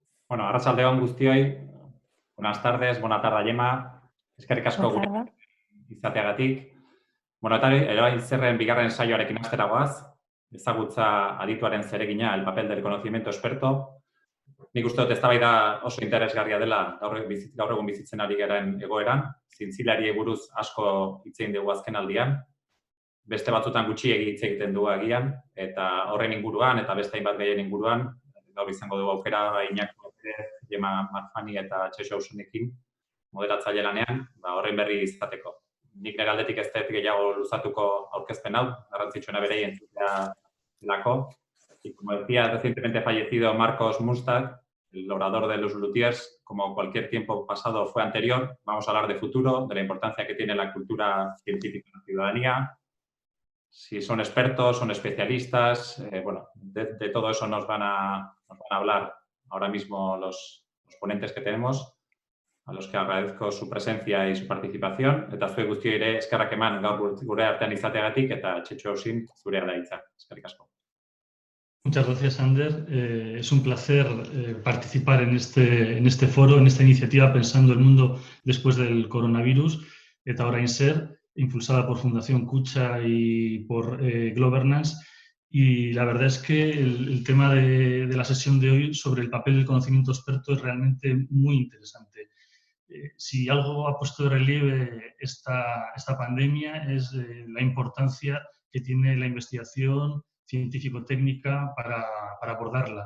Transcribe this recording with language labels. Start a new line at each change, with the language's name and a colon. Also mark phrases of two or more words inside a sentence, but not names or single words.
Basque: Bueno, arratsaldeon guztioi,
Spanish: buenas tardes, buena tarde, Yema,
Basque: eskerrik asko
Spanish: Buenas
Basque: gure
Spanish: tardes.
Basque: izateagatik. Bueno, eta ere zerren bigarren saioarekin hastera goaz, ezagutza adituaren zeregina,
Spanish: el papel del conocimiento experto.
Basque: Nik uste dut eztabaida oso interesgarria dela gaur egun bizitzen ari garen egoeran, zientzilariei buruz asko hitz egin dugu azken aldian, beste batzutan gutxiegi hitz egiten dugu agian, eta horren inguruan eta beste hainbat gaien inguruan, gaur izango dugu aukera Iñaki López, Yema Marfani eta Txexo Ausonekin moderatzaile lanean, horren berri izateko. Nik nire aldetik ez dut gehiago luzatuko aurkezpen hau, garrantzitsuena berei entzutea delako.
Spanish: Y como decía recientemente fallecido Marcos Mustad, el orador de los Luthiers, como cualquier tiempo pasado fue anterior, vamos a hablar de futuro, de la importancia que tiene la cultura científica en la ciudadanía, si son expertos, son especialistas, bueno, de todo eso nos van a hablar ahora mismo los ponentes que tenemos, a los que agradezco su presencia y su participación.
Basque: Eta zuei guztioi ere eskerrak eman gaur gure artean izateagatik eta Txetxo Ausin zurea da hitza. Eskerrik asko.
Spanish: Muchas gracias, Ander. Es un placer participar en este foro, en esta iniciativa Pensando el Mundo después del coronavirus,
Basque: eta orain zer,
Spanish: impulsada por Fundación Kutxa y por Globernance. Y la verdad es que el tema de la sesión de hoy sobre el papel del conocimiento experto es realmente muy interesante. Si algo ha puesto de relieve esta pandemia es la importancia que tiene la investigación científico-técnica para abordarla.